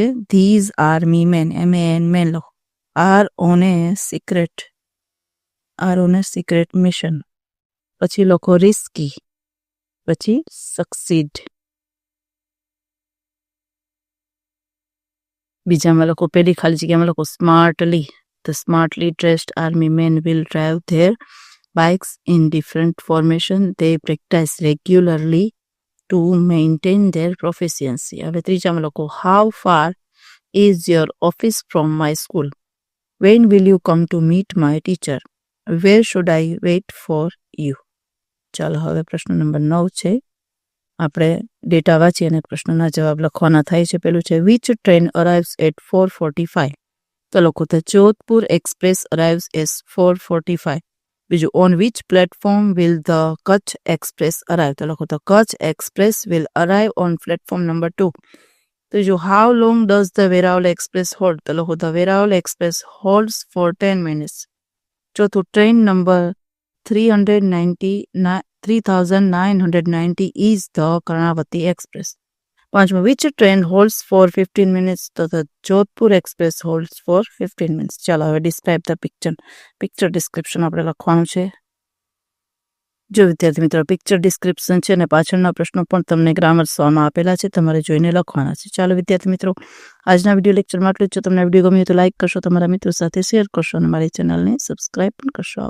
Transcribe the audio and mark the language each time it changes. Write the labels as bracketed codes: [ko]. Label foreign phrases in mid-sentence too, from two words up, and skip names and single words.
[en] these army men, MAN men લખો, are on a secret mission. [gu] પછી લખો રિસ્કી, પછી સક્સીડ. બીજામાં લખો પેલી ખાલી જગ્યામાં લખો સ્માર્ટલી. [en] the smartly dressed army men will drive their bikes in different formation. They practice regularly to maintain their proficiency. [gu] હવે ત્રીજામાં લખો [en] how far is your office from my school? When will you come to meet my teacher? Where should I wait for you? [gu] ચાલો હવે પ્રશ્ન નંબર 9 છે. આપણે ડેટા વાંચી અને પ્રશ્નના જવાબ લખવાના થાય છે. પેલું છે [en] which train arrives at 4:45? [gu] તો લખો [en] ધ જોધપુર એક્સપ્રેસ arrives at 4:45. બીજું on which platform will the Kutch Express arrive? [gu] તો લખો [en] the Kutch Express will arrive on platform number 2. ત્રીજું how long does the Veeraval Express hold? [gu] તો લખો [en] the Veeraval Express holds for 10 minutes. ચોથું train number 3990 is the Karnavati Express. પાંચમું which train holds for 15 minutes? તો the Jodhpur Express holds for 15 minutes. [gu] ચાલો હવે [en] describe the picture description [gu] આપણે લખવાનું છે. જો વિદ્યાર્થી મિત્રો [en] picture description [gu] છે અને પાછળના પ્રશ્નો પણ તમને ગ્રામર સ્વમાં આપેલા છે, તમારે જોઈને લખવાના છે. ચાલો વિદ્યાર્થી મિત્રો આજના [en] video lectureમાં [gu] આટલું જ. જો તમને વિડીયો ગમ્યો તો લાઇક કરશો, તમારા મિત્રો સાથે શેર કરશો અને મારી ચેનલને સબસ્ક્રાઇબ પણ કરશો.